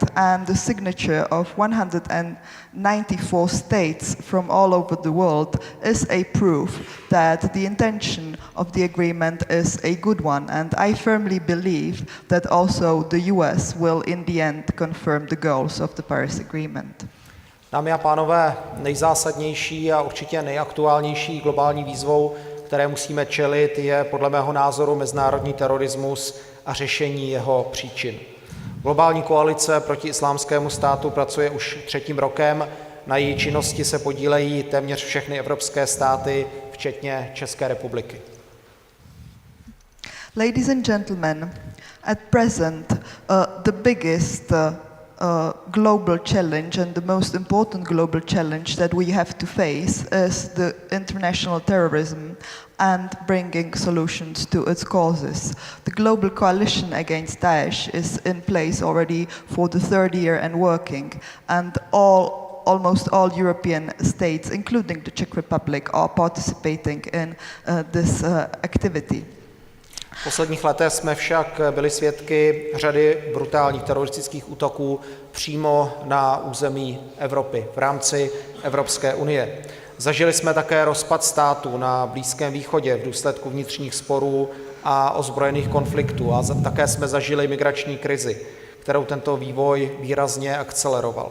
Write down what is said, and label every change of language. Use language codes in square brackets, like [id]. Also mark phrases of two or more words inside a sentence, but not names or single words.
[en] And the signature of 194 states from all over the world is a proof that the intention of the agreement is a good one. And I firmly believe that also the US will in the end confirm the goals of the Paris Agreement. [cs] Dámy a pánové, nejzásadnější a určitě nejaktuálnější globální výzvou, které musíme čelit, je podle mého názoru mezinárodní terorismus a řešení jeho příčin. Globální koalice proti Islámskému státu pracuje už 3. rokem, na její činnosti se podílejí téměř všechny evropské státy, včetně České republiky. [en] Ladies and gentlemen, at present the biggest global challenge and the most important global challenge that we have to face is the international terrorism and bringing solutions to its causes. The global coalition against Daesh is in place already for the 3rd year and working, and almost all European states, including the Czech Republic, are participating in this activity. [cs] V posledních letech jsme však byli svědky řady brutálních teroristických útoků přímo na území Evropy, v rámci Evropské unie. Zažili jsme také rozpad států na Blízkém východě v důsledku vnitřních sporů a ozbrojených konfliktů a také jsme zažili migrační krizi, kterou tento vývoj výrazně akceleroval.